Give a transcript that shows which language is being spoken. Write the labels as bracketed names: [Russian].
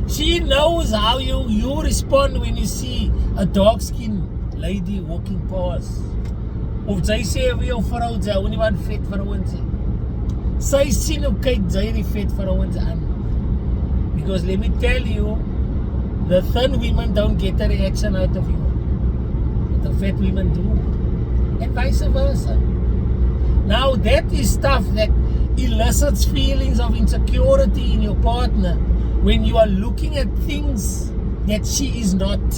[English] She knows how you respond when you see a dark skinned lady walking past. [Afrikaans] Of sy sê vir jou vrou, sy hou nie van vet vrouens nie. Sy sien hoe kyk sy die vet vrouens aan. [English] Because let me tell you, the thin women don't get a reaction out of you. But the fat women do. And vice versa. Now that is stuff that elicits feelings of insecurity in your partner when you are looking at things that she is not.